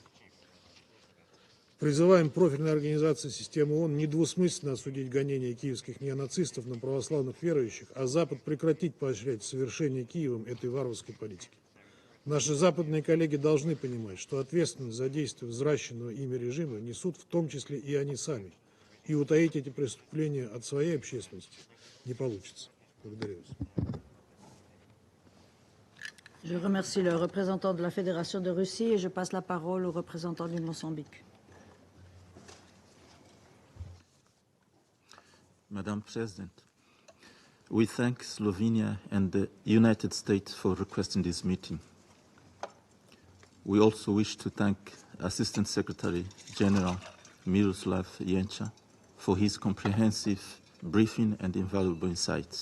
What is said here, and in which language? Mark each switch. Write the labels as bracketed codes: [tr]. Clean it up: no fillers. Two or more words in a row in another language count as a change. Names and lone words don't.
[ru] Призываем профильные организации системы ООН недвусмысленно осудить гонения киевских неонацистов на православных верующих, а Запад прекратить поощрять совершение Киевом этой варварской политики. Наши западные коллеги должны понимать, что ответственность за действия взращенного ими режима несут в том числе и они сами. И утаить эти преступления от своей общественности не получится. Благодарю вас. [fr] Je remercie le représentant de la Fédération de Russie et je passe la parole au représentant du Mozambique. [en] Madam President, we thank Slovenia and the United States for requesting this meeting. We also wish to thank Assistant Secretary General Miroslav Jenča for his comprehensive briefing and invaluable insights.